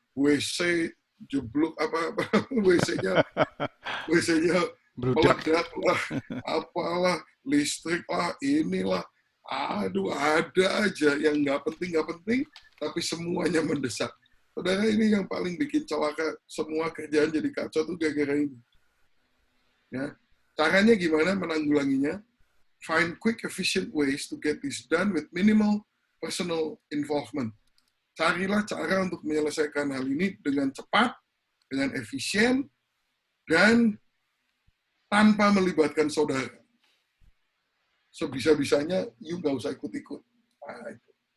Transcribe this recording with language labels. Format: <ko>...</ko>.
<id>WC jeblok apa WC-nya meledak lah, apalah, listrik lah, inilah. Aduh, ada aja yang nggak penting, tapi semuanya mendesak. Saudara, ini yang paling bikin celaka, semua kerjaan jadi kacau tuh gara-gara ini. Ya, caranya gimana menanggulanginya?</id> <en>Find quick, efficient ways to get this done with minimal personal involvement.</en> <id>Carilah cara untuk menyelesaikan hal ini dengan cepat, dengan efisien, dan tanpa melibatkan saudara. Sebisa-bisanya, you nggak usah ikut-ikut. Nah, itu.</id>